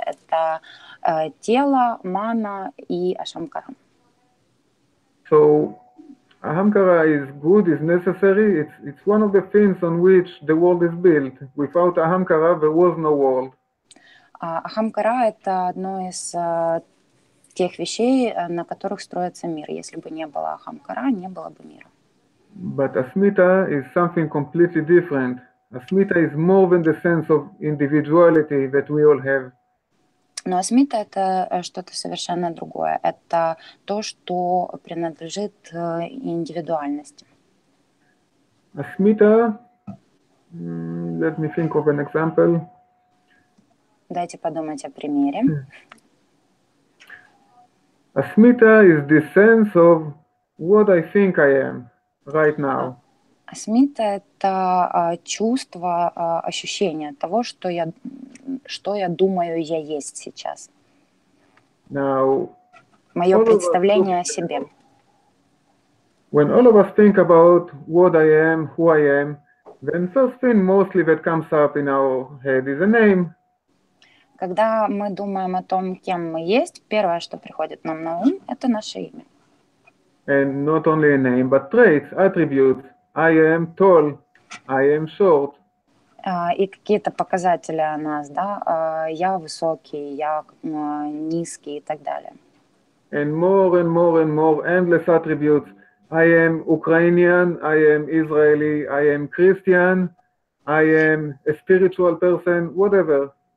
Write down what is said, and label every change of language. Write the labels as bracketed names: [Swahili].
[Russian] Это тело, мана и ашамкара. [English] So, ahamkara is good, is necessary. It's one of the things on which the world is built. Without ahamkara, there was no world. [Russian] Ахамкара — это одно из тех вещей, на которых строится мир. Если бы не было ахамкара, не было бы мира. [English] But asmita is something completely different. Asmita is more than the sense of individuality that we all have. [Russian] Но асмита — это что-то совершенно другое. Это то, что принадлежит индивидуальности. [English] Asmita, let me think of an example. [Russian] Дайте подумать о примере. [English] Asmita is the sense of what I think I am right now. [Russian] Асмита — это чувство, ощущение того, что я думаю, я есть сейчас. [English] Now, [Russian] мое представление о себе. [English] When all of us think about what I am, who I am, then first thing mostly that comes up in our head is a name. [Russian] Когда мы думаем о том, кем мы есть, первое, что приходит нам на ум, это наше имя. [English] And not only a name, but traits, attributes. I am tall. I am short. [Russian] И какие-то показатели о нас, да, я высокий, я низкий и так далее. [English] And more and more and more endless attributes. I am Ukrainian, I am Israeli, I am Christian, I am a spiritual person, whatever.